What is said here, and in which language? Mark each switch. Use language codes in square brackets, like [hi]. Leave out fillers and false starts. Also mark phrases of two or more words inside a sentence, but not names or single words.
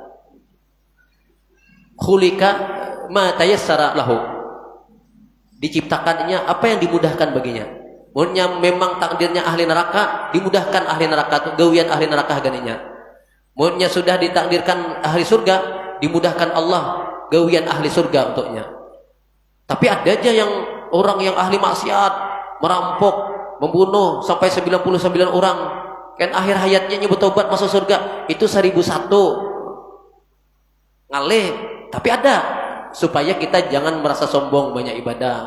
[ar] Khulika ma tayassara lahu. [id] Diciptakannya apa yang dimudahkan baginya. [bjn] Munnya memang takdirnya ahli neraka, dimudahkan ahli neraka tuh gawian ahli neraka ganinya. Munnya sudah ditakdirkan ahli surga, dimudahkan Allah gawian ahli surga untuknya. [id] Tapi ada aja yang orang yang ahli maksiat, merampok, membunuh sampai 99 orang, kan akhir hayatnya nyebut tobat masuk surga, itu 1001. [bjn] Ngalih, tapi ada. [id] Supaya kita jangan merasa sombong banyak ibadah.